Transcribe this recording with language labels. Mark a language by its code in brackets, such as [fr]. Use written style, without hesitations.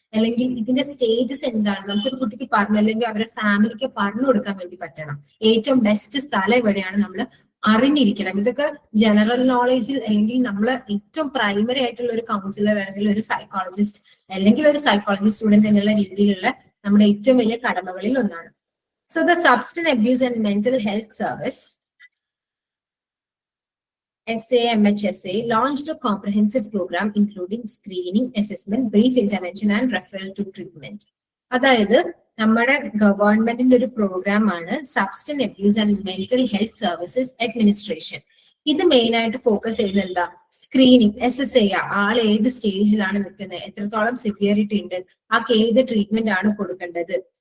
[ml] അല്ലെങ്കിൽ ഇതിന്റെ സ്റ്റേജസ് എന്താണ് നമുക്കൊരു കുട്ടിക്ക് പറഞ്ഞു, അല്ലെങ്കിൽ അവരുടെ ഫാമിലിക്ക് പറഞ്ഞു കൊടുക്കാൻ വേണ്ടി പറ്റണം. ഏറ്റവും ബെസ്റ്റ് സ്ഥലം എവിടെയാണ് നമ്മൾ അറിഞ്ഞിരിക്കണം. ഇതൊക്കെ ജനറൽ നോളേജിൽ, അല്ലെങ്കിൽ നമ്മൾ ഏറ്റവും പ്രൈമറി ആയിട്ടുള്ള ഒരു കൗൺസിലർ അല്ലെങ്കിൽ ഒരു സൈക്കോളജിസ്റ്റ് അല്ലെങ്കിൽ ഒരു സൈക്കോളജി സ്റ്റുഡന്റ് എന്നുള്ള രീതിയിലുള്ള നമ്മുടെ ഏറ്റവും വലിയ കടമകളിൽ ഒന്നാണ്. [en] So the substance abuse and mental health service SAMHSA launched a comprehensive program including screening, assessment, brief intervention and referral to treatment. [ml] അതായത് നമ്മുടെ ഗവൺമെന്റിന്റെ ഒരു പ്രോഗ്രാം ആണ് substance abuse and mental health services administration. ഇത് മെയിൻ ആയിട്ട് focus ചെയ്യുന്നത് എന്താ? Screening, assess ചെയ്യുക, ആൾ ഏത് സ്റ്റേജിലാണ് നിൽക്കുന്നത്, എത്രത്തോളം സിവിയറിറ്റി ഉണ്ട്, ആൾക്ക് ഏത് ട്രീറ്റ്മെന്റ് ആണ് കൊടുക്കേണ്ടത്.